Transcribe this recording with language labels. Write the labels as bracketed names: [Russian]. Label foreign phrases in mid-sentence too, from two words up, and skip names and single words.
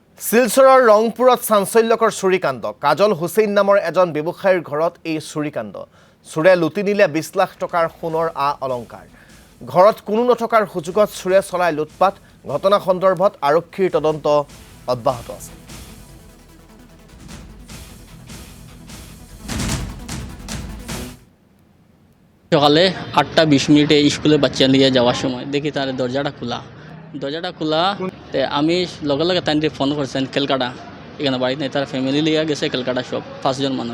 [Assamese] শিলচৰৰ ৰংপুৰত চাঞ্চল্যকৰ চুৰিকাণ্ড। কাজল হুছেইন নামৰ এজন ব্যৱসায়ীৰ ঘৰত এই চুৰিকাণ্ড। চোৰে লুটি নিলে 20 লাখ টকাৰ সোণৰ অলংকাৰ। ঘৰত কোনো নথকাৰ সুযোগত চোৰে চলাই লুটপাট। ঘটনা সন্দৰ্ভত আৰক্ষীৰ তদন্ত অব্যাহত আছে। [Bangla] সকালে 8:20 স্কুলে বাচ্চা নিয়ে যাওয়ার সময় দেখি তার দরজাটা খোলা আমি লগে লগে তাই ফোন করছেন ক্যালকাটা এখানে বাড়িতে নেই, তার ফ্যামিলি লিয়ে গেছে ক্যালকাটা সব 5 জন মানুষ।